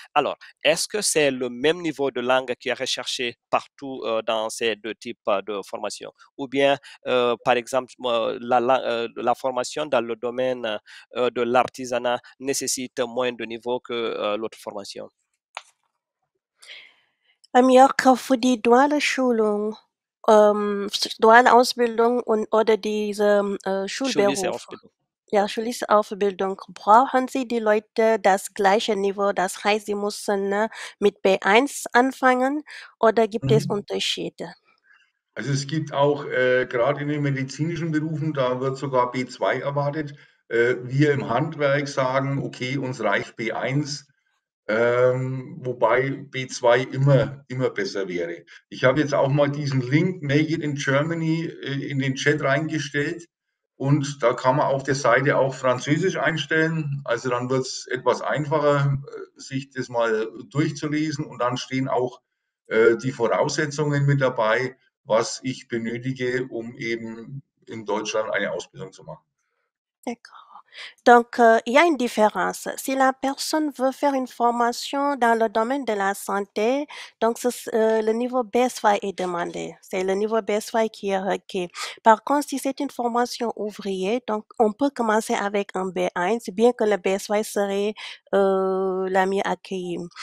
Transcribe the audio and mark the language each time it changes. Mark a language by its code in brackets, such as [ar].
[fr] Alors, est-ce que c'est le même niveau de langue qui est recherché partout dans ces deux types de formation? Ou bien, par exemple, la formation dans le domaine de l'artisanat nécessite moins de niveau que l'autre formation? [de] Jörg, für die duale Schulung, duale Ausbildung oder diese Schulische Schulberuf. Ausbildung. Ja, schulische Ausbildung. Brauchen Sie die Leute das gleiche Niveau? Das heißt, sie müssen, mit B1 anfangen oder gibt es Unterschiede? Also es gibt auch, gerade in den medizinischen Berufen, da wird sogar B2 erwartet. Wir im Handwerk sagen, okay, uns reicht B1, wobei B2 immer besser wäre. Ich habe jetzt auch mal diesen Link Make it in Germany in den Chat reingestellt und da kann man auf der Seite auch Französisch einstellen. Also dann wird es etwas einfacher, sich das mal durchzulesen und dann stehen auch die Voraussetzungen mit dabei, was ich benötige, um eben in Deutschland eine Ausbildung zu machen. [fr] D'accord. Donc, il y a une différence. Si la personne veut faire une formation dans le domaine de la santé, donc le niveau BS5 est demandé. C'est le niveau BS5 qui est requis. Par contre, si c'est une formation ouvrier, donc on peut commencer avec un B1, bien que le BS5 serait la mieux accueillie.